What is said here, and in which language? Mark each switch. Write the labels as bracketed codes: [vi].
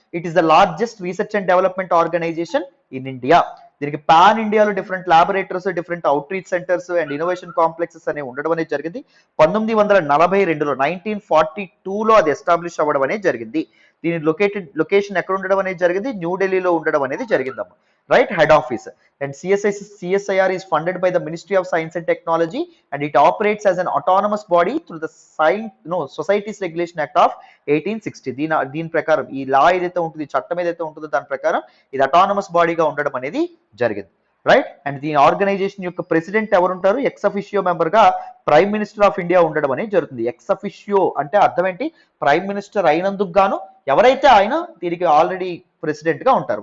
[en] It is the largest research and development organisation in India. [te] దీనికి pan ఇండియాలో different laboratories, different out reach centres and innovation complexes అనేవి ఉండడం అనేది జరిగింది. 1942లో 1942లో అది ఎస్టాబ్లిష్ అవ్వడం అనేది జరిగింది. దీని లొకేషన్ ఎక్కడ ఉండడం అనేది జరిగింది, న్యూఢిల్లీలో ఉండడం అనేది జరిగిందమ్మ. [en] Right? Head office. [te] And [en] CSIR is funded by the Ministry of Science and Technology and it operates as an autonomous body through the Societies Regulation Act of 1860. [te] దీని ప్రకారం ఈ లా ఏదైతే ఉంటుంది, చట్టం ఏదైతే ఉంటుందో దాని ప్రకారం ఇది అటానమస్ బాడీగా ఉండడం అనేది జరిగింది. రైట్? అండ్ దీని ఆర్గనైజేషన్ యొక్క ప్రెసిడెంట్ ఎవరుంటారు, ఎక్స్ అఫిషియో మెంబర్ గా ప్రైమ్ మినిస్టర్ ఆఫ్ ఇండియా ఉండడం అనేది జరుగుతుంది. ఎక్స్ అఫిషియో అంటే అర్థం ఏంటి, ప్రైమ్ మినిస్టర్ అయినందుకు గాను ఎవరైతే ఆయన దీనికి ఆల్రెడీ ప్రెసిడెంట్ గా ఉంటారు.